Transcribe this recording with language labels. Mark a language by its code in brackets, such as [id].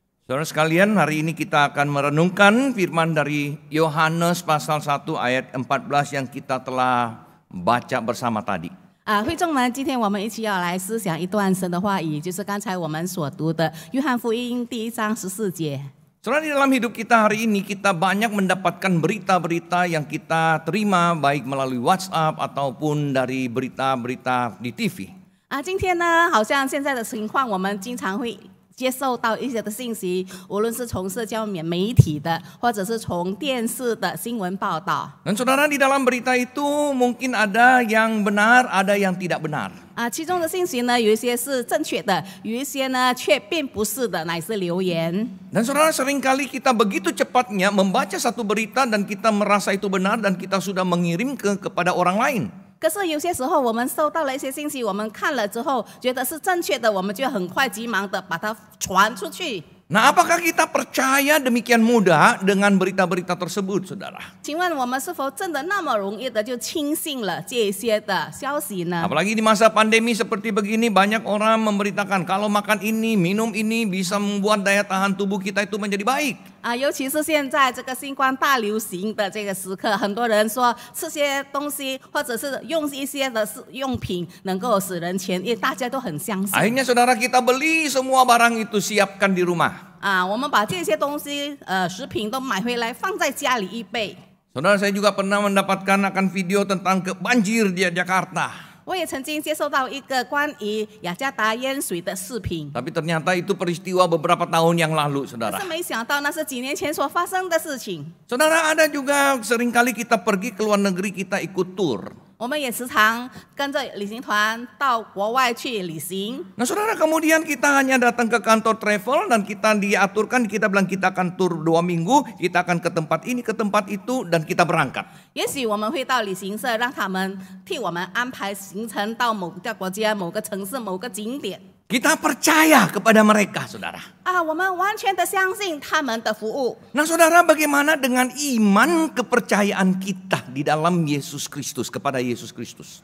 [id] Saudara sekalian, hari ini kita akan merenungkan firman dari Yohanes pasal 1 ayat 14 yang kita telah baca bersama tadi. [zh] 会众们，今天我们一起要来思想一段神的话语，就是刚才我们所读的约翰福音第1章14节。 [id] Saudara, di dalam hidup kita hari ini kita banyak mendapatkan berita-berita yang kita terima baik melalui WhatsApp ataupun dari berita-berita di TV. [zh] 今天呢，好像现在的情况，我们经常会 接受到一些的信息，无论是从社交媒体的，或者是从电视的新闻报道。 [id] Dan saudara, di dalam berita itu mungkin ada yang benar, ada yang tidak benar. [zh] 其中的信息呢，有一些是正确的，有一些呢却并不是的，乃是流言。 [id] Dan saudara, seringkali kita begitu cepatnya membaca satu berita dan kita merasa itu benar dan kita sudah mengirim kepada orang lain. [zh] 可是有些时候，我们收到了一些信息，我们看了之后觉得是正确的，我们就很快急忙的把它传出去。 [id] Nah, apakah kita percaya demikian mudah dengan berita-berita tersebut, saudara? [zh] 请问我们是否真的那么容易的就轻信了这些的消息呢？ [id] Apalagi di masa pandemi seperti begini, banyak orang memberitakan kalau makan ini, minum ini bisa membuat daya tahan tubuh kita itu menjadi baik. [zh] 尤其是现在这个新冠大流行的这个时刻，很多人说吃些东西或者是用一些的用品能够使人痊愈，大家都很相信。 [id] Akhirnya saudara, kita beli semua barang itu, siapkan di rumah. [zh] 我们把这些东西食品都买回来放在家里预备。 [id] Saudara, saya juga pernah mendapatkan akan video tentang banjir di Jakarta. [zh] 我也曾经接受到一个关于雅加达淹水的视频， [id] Tapi ternyata itu peristiwa beberapa tahun yang lalu, [zh] 可 [id] saudara. [zh] 是没想到那是几年前所发生的事情。 [id] Saudara, ada juga seringkali kita pergi ke luar negeri, kita ikut tur. [zh] 我们也时常跟着旅行团到国外去旅行。 [id] Nah saudara, kemudian kita hanya datang ke kantor travel dan kita diaturkan, kita bilang kita akan tur 2 minggu, kita akan ke tempat ini, ke tempat itu, dan kita berangkat. [zh] 也许我们会到旅行社，让他们替我们安排行程到某个国家、某个城市、某个景点。 [id] Kita percaya kepada mereka, saudara. [zh] 我们完全的相信他们的服务。 [id] Nah saudara, bagaimana dengan iman kepercayaan kita di dalam Yesus Kristus, kepada Yesus Kristus?